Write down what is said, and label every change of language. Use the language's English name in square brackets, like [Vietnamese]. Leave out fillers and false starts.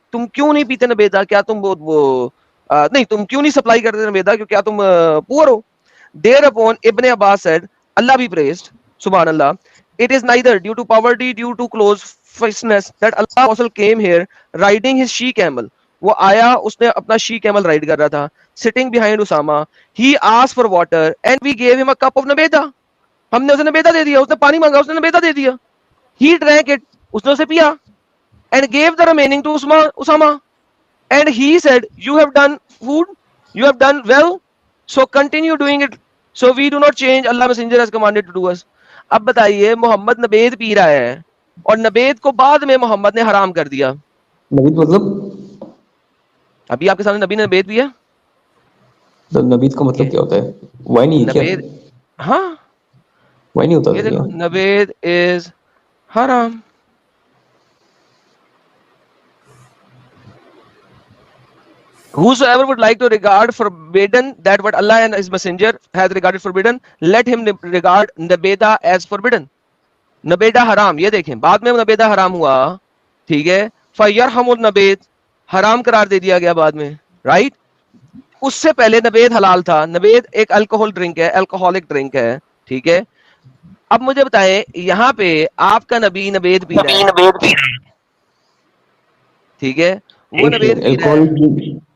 [Urdu] تم کیوں نہیں پیتے نبیدہ؟ کیا تم وہ نہیں, تم کیوں نہیں سپلائی کرتے نبیدہ, کیا تم پور ہو؟ [English] Thereupon Ibn Abbas said, Allah be praised, Subhan Allah, it is neither due to poverty, due to close fastness that Allah also came here riding his she camel. [Urdu] وہ آیا, اس نے اپنا she camel ride کر رہا تھا, [English] sitting behind Usama. He asked for water and we gave him a cup of nabeda. [Urdu] ہم نے اسے نبیدہ دے دیا, اس نے پانی مانگا, اس نے نبیدہ دے دیا. [English] He drank it, [Urdu] اس نے اسے پیا, [English] and gave the remaining to Usama. And he said, you have done food, you have done well, so continue doing it. So we do not change, Allah Messenger has commanded to do us. [Urdu] اب بتائیے, محمد نبید پی رہا ہے اور نبید کو بعد میں محمد نے حرام کر دیا. نبید مطلب ابھی آپ کے سامنے نبی نے نبید پیا. نبید کا مطلب کیا ہوتا ہے؟ وائن نہیں ہے کیا؟ نبید, ہاں وائن نہیں ہوتا یہ تھا دیکھو, کیا؟ نبید از حرام. [English] Whosoever would like to regard forbidden that what Allah and His Messenger has regarded forbidden, let him regard nabeda as forbidden. [Urdu] نبیدہ حرام, یہ دیکھیں بعد میں نبیدہ حرام ہوا, ٹھیک ہے, فیرحم النبید, حرام قرار دے دیا گیا بعد میں, رائٹ. اس سے پہلے نبید حلال تھا. نبید ایک الکوہل ڈرنک ہے, الکوہولک ڈرنک ہے, ٹھیک ہے. اب مجھے بتائیں, یہاں پہ آپ کا نبی نبید پی رہا ہے, ٹھیک ہے, وہ نبید پی رہا ہے.